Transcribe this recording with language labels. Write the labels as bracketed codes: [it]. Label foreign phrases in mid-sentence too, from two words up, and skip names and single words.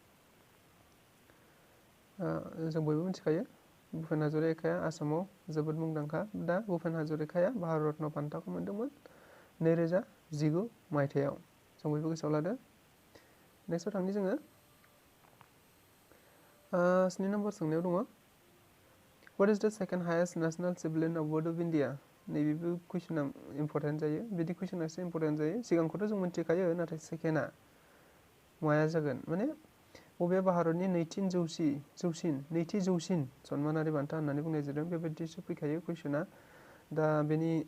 [brx] जों बयबो मिथिखायो भुपेन हाजरिकाया आसामाव जोबोद मुंदांखा दा भुपेन हाजरिकाया भारत रत्न बान्थाखौ मोनदोंमोन 2019 मायथाइयाव जों बयबो गोसोआव लादो नेक्स्टआव थांनि जोङो 7 नाम्बार सोंनायाव दङ [en] What is the second highest national civilian award of India [brx] नैबेबो कुइसना इम्पर्टेन्ट जायो बिदि कुइसना एसे इम्पर्टेन्ट जायो सिगांखौथ' जों मिथिखायो नाथाय सेकेन्डआ माया जागोन माने बबे भारतनि नैथि जौसिन सन्मानारि बान्था होननानै बुंनाय जादों बेबायदिसो फैखायो कुइसना दा बेनि